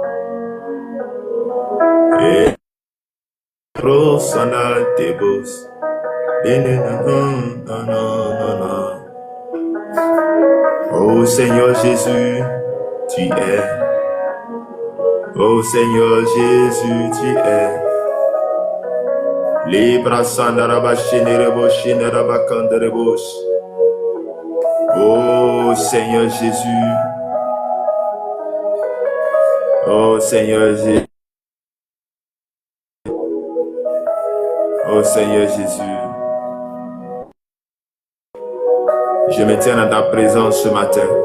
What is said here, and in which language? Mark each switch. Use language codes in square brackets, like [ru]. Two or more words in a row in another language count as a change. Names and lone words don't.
[fr] Et oh Seigneur Jésus, tu es. Oh Seigneur Jésus, tu es. Libra sandaraba shinere bo shinere bakandere bos. Oh Oh Seigneur Jésus. Oh Seigneur Jésus. Oh Seigneur Jésus. Je me tiens dans ta présence ce matin.